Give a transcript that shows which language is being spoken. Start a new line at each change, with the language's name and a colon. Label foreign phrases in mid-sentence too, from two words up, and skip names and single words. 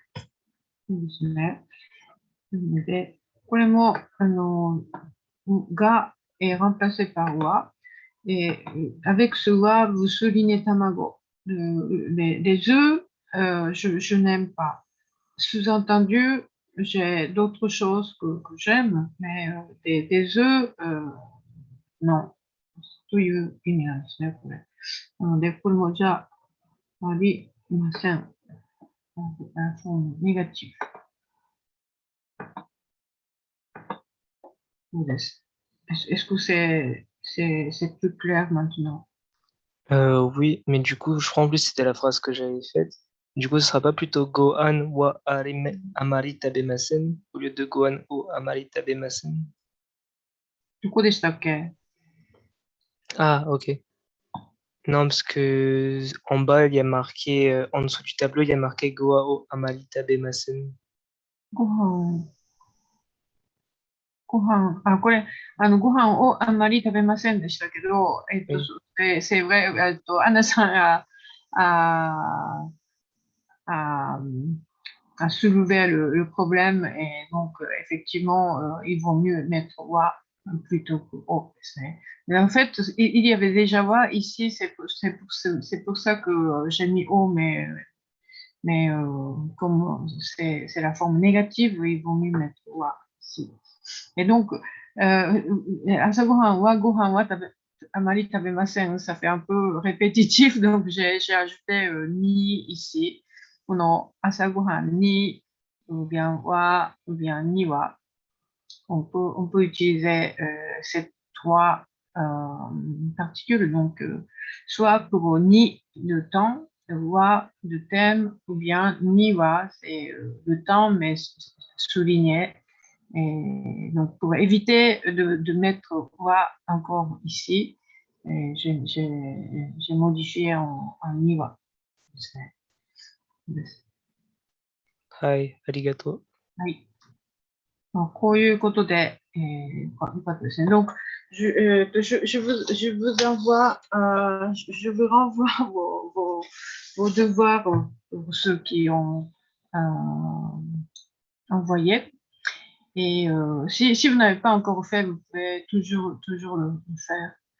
Japanese: そうですね。なので、これも、が
French: est remplacé par wa. Et avec ce wa, vous soulignez tamago. Les œufs, je n'aime pas. Sous-entendu, j'ai d'autres choses que j'aime, mais des œufs, non.
Japanese: という意味なんですね、これ。なので、これもじゃありません。négatif. そうです。
French: Est-ce que c'est plus clair maintenant? Oui, mais du coup, je crois en plus c'était la phrase que j'avais faite. Du coup, ce sera pas plutôt
Japanese: ご飯はあまり食べません
French: au lieu de
Japanese: ご飯をあまり食べません. どこでしたっけ？
French: Ah, ok. Non, parce que en bas, il y a marqué, en dessous du tableau, il y a marqué
Japanese: ご飯をあまり食べません. ご飯、これ、ご飯をあんまり食べませんでしたけど、
French: c'est vrai, Anna さん a soulevé le problème et donc, effectivement, il vaut mieux mettre wa plutôt que o. Mais en fait, il y avait déjà wa ici, c'est pour ça que j'ai mis o, mais comme c'est la forme négative, il vaut mieux mettre wa ici. Et donc,
Japanese: 朝ご飯はご飯はあまり食べません,
French: ça fait un peu répétitif, donc j'ai ajouté ni ici. Pour
Japanese: 朝ご飯に
French: ou bien wa ou bien
Japanese: には.
French: On peut utiliser ces trois particules, donc soit pour ni de temps, wa de thème, ou bien
Japanese: には,
French: c'est le temps mais souligné. Et donc, pour éviter de mettre wa encore ici, j'ai modifié en
Japanese: には. はい、ありがとう. はい。こういうことで、よかったですね。
French: Donc, je vous envoie, je vous renvoie vos devoirs pour ceux qui ont envoyé. Et si vous n'avez pas encore fait, vous pouvez toujours le faire.